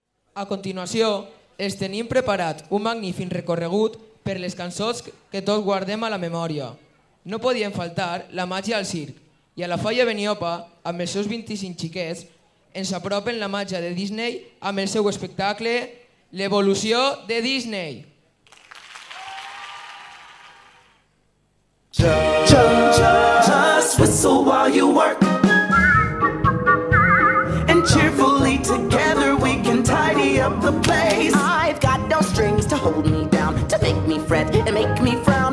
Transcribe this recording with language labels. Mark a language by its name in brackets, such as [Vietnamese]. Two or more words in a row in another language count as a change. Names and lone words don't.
[Catalan] A continuació, els tenim preparat un magnífic recorregut per les cançons que tots guardem a la memòria. No podien faltar la màgia al circ, i a la Falla Beniopa, amb els seus 25 xiquets, ens apropen la màgia de Disney amb el seu espectacle L'evolució de Disney. [English] Just whistle while you work, and cheerfully together we can tidy up the place. I've got no strings to hold me down, to make me fret and make me frown.